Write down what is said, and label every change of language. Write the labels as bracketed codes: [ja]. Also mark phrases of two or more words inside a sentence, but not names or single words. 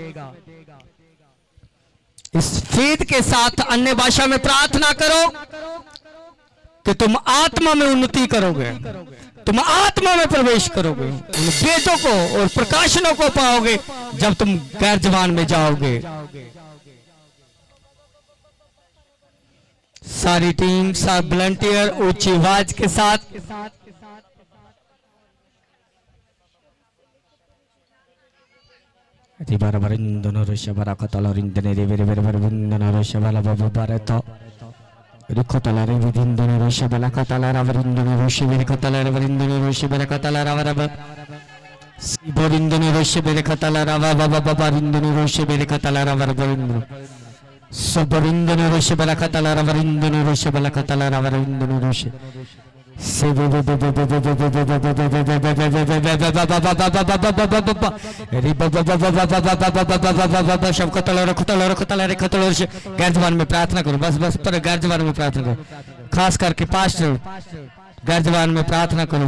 [hi] इस वेद के साथ अन्य भाषा में प्रार्थना करो कि तुम आत्मा में उन्नति करोगे, तुम आत्मा में प्रवेश करोगे, उन वेदों को और प्रकाशनों को पाओगे जब तुम गैर जबान में जाओगे। सारी टीम, सब वॉलंटियर ऊंची आवाज के साथ Ricotala revidindone rosha bala katala ravarindone roshi bere katala ravarindone roshi bere katala ravaraba siborindone roshi bere katala ravavarindone roshi bere katala ravarindone soborindone roshi bala katala ravarindone roshi bala katala ravarindone roshi गैर जबान में प्रार्थना करो। बस बस पर गैर जबान में प्रार्थना करो, खास करके पास्टर गैर जबान में प्रार्थना करो।